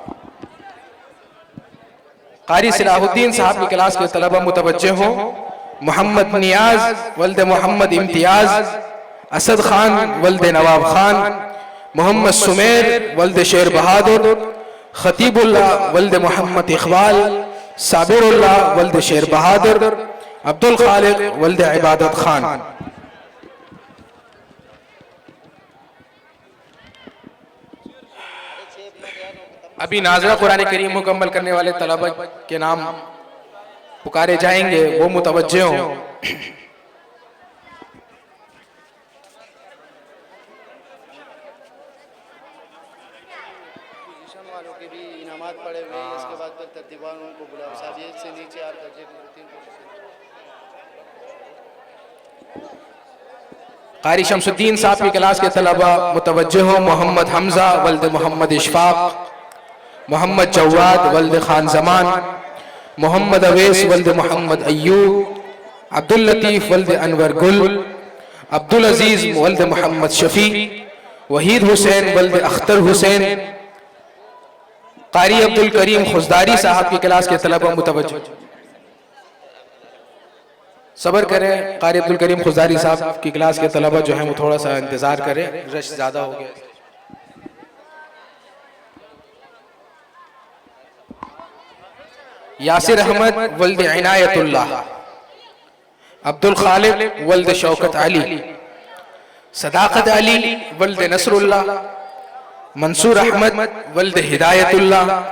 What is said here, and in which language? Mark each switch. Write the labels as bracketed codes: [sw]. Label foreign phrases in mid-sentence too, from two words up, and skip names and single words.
[ur] قاری صلاح‌الدین صاحب کی کلاس کے طلبہ متوجہ ہو. محمد نیاز ولد محمد امتیاز, اسد خان ولد نواب خان، محمد سمیر ولد شیر بہادر، خطیب‌اللہ ولد محمد اقبال، صابراللہ ولد شیر بہادر، عبد الخالق ولد عبادت خان. ابھی ناظرہ قرآن کریم مکمل کرنے والے طلبہ کے نام پکارے جائیں گے، وہ متوجہ ہوں. والوں کے بھی انعامات پڑے ہوئے ہیں. اس کے بعد پھر ترتیباً ان کو بلاؤ، ساجد سے نیچے 8 درجے کی 3 قاری شمس‌الدین صاحب کی کلاس کے طلبہ متوجہ ہو. محمد حمزہ ولد محمد اشفاق، محمد جواد ولد خان زمان، محمد اویس ولد محمد ایوب، عبد اللطیف ولد انور گل، عبد العزیز ولد محمد شفیع، وحید حسین ولد اختر حسین. قاری عبد الکریم خضداری صاحب کی کلاس کے طلبہ متوجہ. صبر کریں، قاری عبد الکریم خضداری صاحب کی کلاس کے طلبہ جو ہے وہ تھوڑا سا انتظار کریں، رش زیادہ ہو گیا. یاسر احمد ولد عنایت‌اللہ، عبد الخالق ولد شوکت علی، صداقت علی ولد نصراللہ، منصور احمد ولد ہدایت‌اللہ,